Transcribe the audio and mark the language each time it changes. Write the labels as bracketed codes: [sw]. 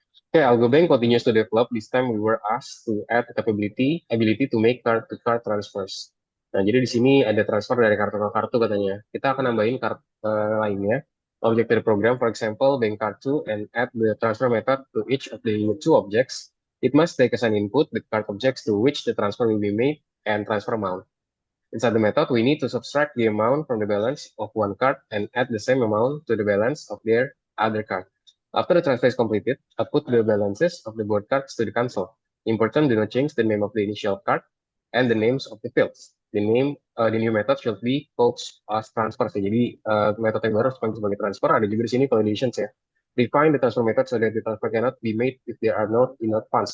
[en] Okay, Algobank continues to develop. This time we were asked to add ability to make card-to-card transfers. [id] Nah, jadi di sini ada transfer dari kartu ke kartu katanya. Kita akan nambahin kartu lainnya. [en] object to the program, for example, bank card 2, and add the transfer method to each of the two objects, it must take as an input the card objects to which the transfer will be made and transfer amount. Inside the method, we need to subtract the amount from the balance of one card and add the same amount to the balance of their other card. After the transfer is completed, output the balances of the both cards to the console. Important, do not change the name of the initial card and the names of the fields. The new method should be called as transfer. [id] Jadi metode yang baru harus dipanggil sebagai transfer. Ada juga di sini conditions ya. [en] Define the transfer method so that the transfer cannot be made if there are not enough funds.